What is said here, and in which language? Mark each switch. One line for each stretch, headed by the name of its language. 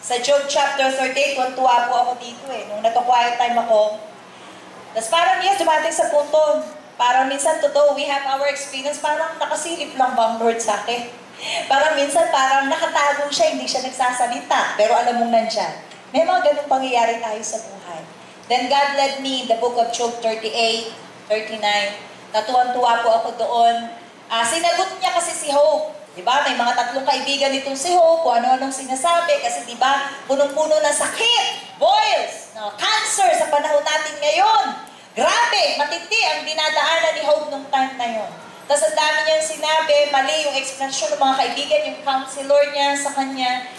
Filipino: Sa Job chapter 38, tuwa po ako dito Nung nagka-quiet time ako, tapos parang dumating sa punto, parang minsan totoo,
English: we have our experience,
Filipino: parang nakasilip lang ba ang Lord sa akin? Parang minsan parang nakatago siya, hindi siya nagsasalita, pero alam mong nandyan. May mga ganung pangyayari tayo sa buhay.
English: Then God led me in the book of Job 38, 39.
Filipino: Natuwan-tuwa po ako doon. Sinagot niya kasi si Hope. Diba? May mga tatlong kaibigan nitong si Hope, kung ano-anong sinasabi. Kasi diba, punong-puno ng sakit, boils, cancer sa panahon natin ngayon. Grabe, matindi ang dinadaanan ni Hope nung time na yon. Tapos ang dami niyang sinabi, mali yung explanation ng mga kaibigan, yung counselor niya sa kanya.